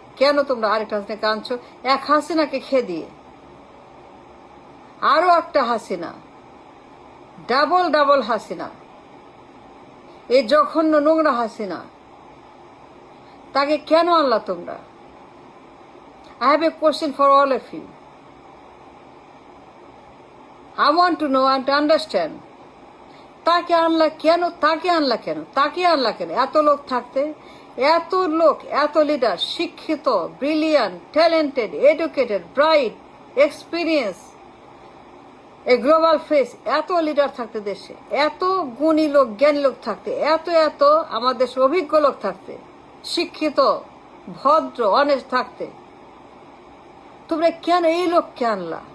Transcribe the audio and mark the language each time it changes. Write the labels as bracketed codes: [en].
[bn] কেন তোমরা আরেকটা হাসিনাকে আনছো? এক হাসিনাকে খেয়ে দিয়ে আরো একটা হাসিনা, ডাবল ডাবল হাসিনা, এই জঘন্য নোংরা হাসিনা, তাকে কেন আনলা তোমরা? [en] I have a question for all of you. I want to know and to understand. [bn] তাকে আনলা কেন? তাকে আনলা কেন? তাকে আনলা কেন? এত লোক থাকতে, এত লোক, এত লিডার, শিক্ষিত, brilliant, talented, educated, bright, experience, এ গ্লোবাল ফেস, এত লিডার থাকতে দেশে, এত গুণী লোক, জ্ঞানী লোক থাকতে, এত এত আমাদের দেশে অভিজ্ঞ লোক থাকতে, শিক্ষিত, ভদ্র, অনেস্ট থাকতে, তোমরা কেন এই লোককে আনলা?